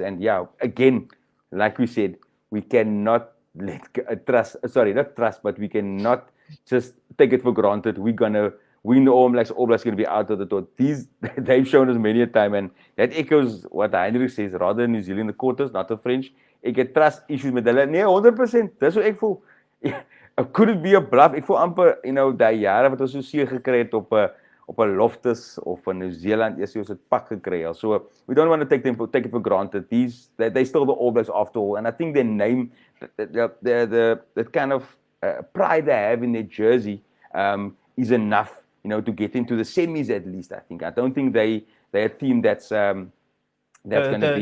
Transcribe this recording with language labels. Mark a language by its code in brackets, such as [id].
[en] And again, like we said, we cannot but we cannot just take it for granted. We're gonna win the All Blacks. All Blacks gonna be out of the door. They've shown us many a time, and that echoes what Heinrich says. Rather New Zealand, the quarters, not the French. [af] Ek het trust issues met hulle. Nee, 100%. Dis hoe ek voel. Could it be a bluff? Ek voel amper, daai jare wat ons so seer gekry het op 'n Loftus of in New Zealand, eers ons het pak gekry. [en] So we don't want to take it for granted. They still the All Blacks after all, and I think their name, that kind of pride they have in their jersey, is enough, to get into the semis at least. I think. I don't think they're a team that's going to be.